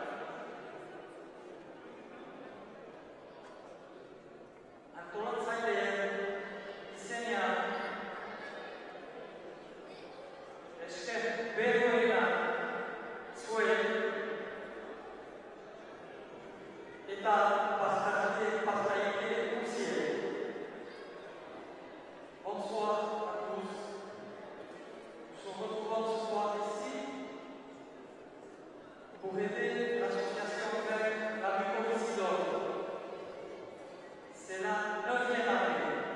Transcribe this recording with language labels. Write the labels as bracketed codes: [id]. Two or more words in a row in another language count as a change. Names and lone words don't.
[eu] Antolatzaileen izenean esker berroena zuen eta partaide guztiei. [fr] Bonsoir à tous. Nous nous retrouvons ce soir ici pour aider l'association avec la mucoviscidose. C'est la 9e année.